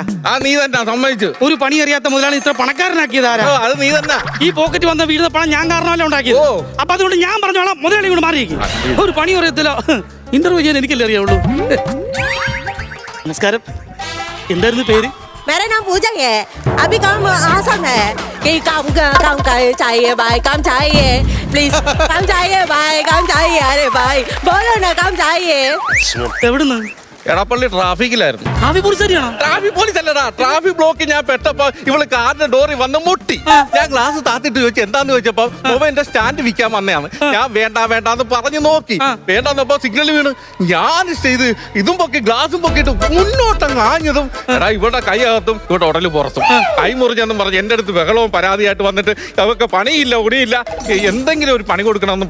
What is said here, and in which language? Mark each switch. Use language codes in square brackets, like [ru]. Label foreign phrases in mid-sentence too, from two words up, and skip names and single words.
[ml] നീ തന്നെ സമ്മതിച്ചു. ഒരു പണി അറിയാത്ത മുതലാളി ഇത്ര പണക്കാരനാക്കിയത് ആരാ? അത് നീ തന്നെ. ഈ പോക്കറ്റ് വന്ന വീഴുന്ന പണം ഞാൻ കാരണമല്ല ഉണ്ടാക്കിയത്. അപ്പൊ അതുകൊണ്ട് ഞാൻ പറഞ്ഞോളാം, മുതലാളി കൊണ്ട് മാറിയിരിക്കും. ഒരു പണി അറിയത്തില്ല, ഇന്റർവ്യൂ ചെയ്യാൻ എനിക്കല്ലേ അറിയാവുള്ളൂ. നമസ്കാരം, എന്തായിരുന്നു പേര്? [hi] मेरा नाम पूजा है। अभी काम आसान है कि काम चाहिए भाई, काम चाहिए प्लीज, काम चाहिए भाई, काम चाहिए। अरे भाई बोलो ना, काम चाहिए। [ml] എവിടുന്ന്? എടപ്പള്ളി ട്രാഫിക്കിലായിരുന്നു. [en] traffic police [ml] തന്നെയാണോ? [en] traffic police [ml] അല്ലടാ, [en] traffic block [ml] ഞാൻ പെട്ടപ്പോ ഇവള് കാറിന്റെ ഡോറിൽ വന്ന് മുട്ടി. ഞാൻ ഗ്ലാസ് താത്തിട്ട് ചോദിച്ചു എന്താന്ന് ചോദിച്ചപ്പോ മൊബൈലിന്റെ സ്റ്റാൻഡ് വിൽക്കാൻ വന്നതാണ്. ഞാൻ വേണ്ടാന്ന് പറഞ്ഞു നോക്കി, വേണ്ടെന്നപ്പോ സിഗ്നൽ വീണ് ഞാൻ ചെയ്ത് ഇതും പൊക്കി ഗ്ലാസും പൊക്കിയിട്ട് മുന്നോട്ടങ്ങ് ആഞ്ഞതും എടാ ഇവിടെ കൈയകത്തും ഇവിടെ ഉടല് പുറത്തും കൈ മുറിഞ്ഞെന്നും പറഞ്ഞ് എന്റെ അടുത്ത് ബഹളവും പരാതിയായിട്ട് വന്നിട്ട് അവർക്ക് പണിയില്ല ഉണിയില്ല, എന്തെങ്കിലും ഒരു പണി കൊടുക്കണമെന്ന്